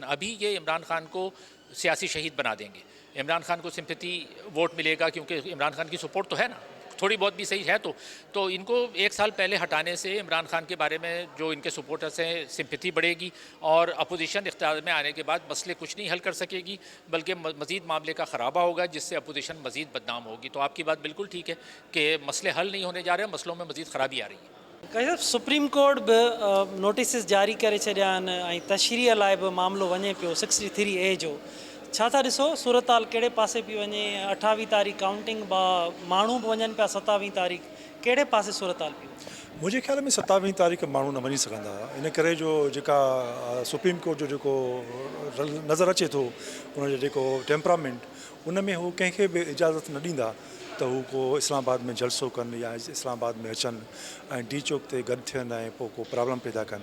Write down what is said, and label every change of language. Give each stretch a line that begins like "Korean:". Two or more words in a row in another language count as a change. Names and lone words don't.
Urdu: ابھی یہ عمران خان کو سیاسی شہید بنا دیں گے، عمران خان کو سمپیتی ووٹ ملے گا، کیونکہ عمران خان کی سپورٹ تو ہے نا، تھوڑی بہت بھی صحیح ہے، تو ان کو 1 سال پہلے ہٹانے سے عمران خان کے بارے میں جو ان کے سپورٹرز ہیں سمپیتی بڑھے گی، اور اپوزیشن اختیار میں آنے کے بعد مسئلے کچھ نہیں حل کر سکے گی بلکہ مزید معاملے کا خرابہ ہوگا، جس سے اپوزیشن مزید بدنام ہوگی. تو آپ کی بات بالکل ٹھیک ہے کہ مسئلے حل نہیں ہونے جا رہے ہیں، مسئلوں میں مزید خرابی آ رہی ہے.
Sindhi: سپریم کورٹ بھی نوٹسز جاری करे छॾिया आहिनि ऐं तशरीह लाइ बि मामिलो वञे पियो 63A जो. छा था ॾिसो सूरताल कहिड़े पासे पई वञे? 28 तारीख़ काउंटिंग माण्हू बि वञनि पिया, 27 तारीख़ कहिड़े पासे सूरताल पई? मुंहिंजे ख़्याल में 27 तारीख़ माण्हू न वञी सघंदा, इन करे जो जेका सुप्रीम कोर्ट जो जेको नज़र अचे थो उनजो जेको टेम्परामेंट, उन में हू कंहिंखे बि इजाज़त न ॾींदा त हू को इस्लामाबाद में जलसो कनि या इस्लामाबाद में अचनि ऐं डी चौक ते गॾु थियनि ऐं पोइ को प्रॉब्लम पैदा कनि.